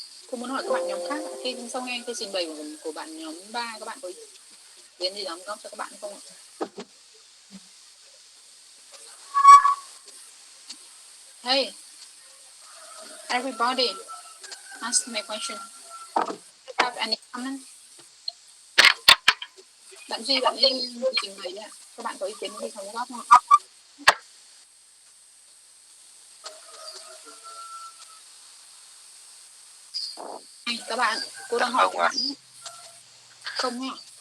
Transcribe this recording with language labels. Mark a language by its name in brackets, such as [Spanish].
[Vietnamese] Tôi muốn hỏi các bạn nhóm khác, khi sau nghe cái trình bày của bạn nhóm 3, các bạn có ý kiến gì đóng góp cho các bạn không ạ? [English] Hey, everybody, ask me a question. Have any comment? [Vietnamese] Bạn Duy, bạn ấy trình bày đấy ạ. Các bạn có ý kiến gì đóng góp không ạ? Các bạn, cô đang hỏi các bạn. Không ạ.